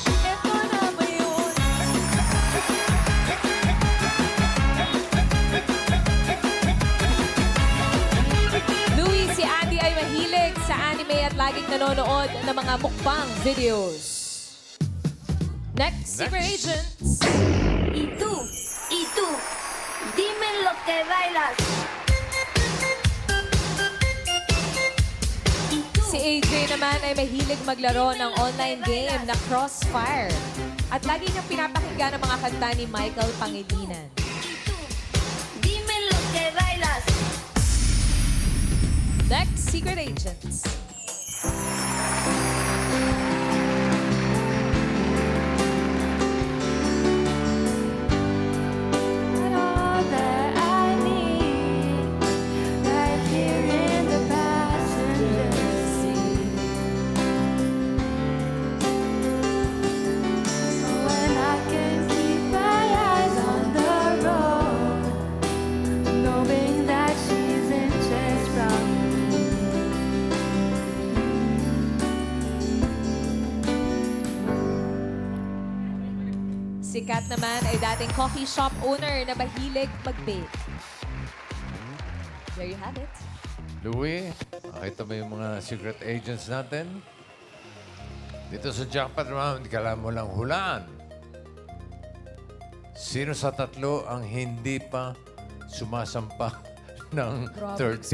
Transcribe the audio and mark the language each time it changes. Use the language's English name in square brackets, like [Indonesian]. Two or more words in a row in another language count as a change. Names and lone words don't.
[Filipino] Ito na ba yun? Louie, si Andy ay mahilig sa anime at laging nanonood ng mga [English] mukbang videos. Next, secret agents. [Spanish] Y tú, dime lo que bailas. [Filipino] Si AJ naman ay mahilig maglaro ng [English] online game [Filipino] na Crossfire. At lagi niyang pinapakinggan ang mga kanta ni Michael Pangilinan. [Spanish] Dime lo que bailas. [English] Next, secret agents. And all that I need, right here in the passenger seat. When I can keep my eyes on the road, knowing that she's inches from me. [Filipino] Si Kat naman ay dating [English] coffee shop owner [Filipino] na mahilig mag-bake. [English] There you have it. [Filipino] Louie, nakita mo yung mga [English] secret agents [Filipino] natin? Dito sa [English] jackpot round, [Filipino] kailangan mo lang hulaan. Sino sa tatlo ang hindi pa sumasampa ng 30s?